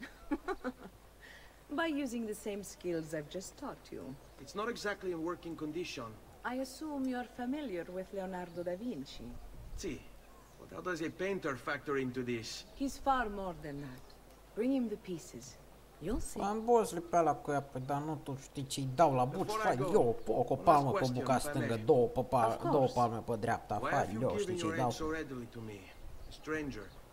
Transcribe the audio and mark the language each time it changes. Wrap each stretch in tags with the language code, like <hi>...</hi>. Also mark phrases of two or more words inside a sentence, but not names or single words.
<en>By using the same skills I've just taught you. It's not exactly in working condition. I assume you're familiar with Leonardo da Vinci. See, but how does a painter factor into this? He's far more than that. Bring him the pieces. You'll see.</en> <ro>Am boss pe ăla cu ea, păi, dar nu tu știi ce-i dau la buci, fac eu o palmă pe buca stângă, două palme pe dreapta, fac eu, știi ce-i dau.</ro> <en>So readily to me, a stranger.</en>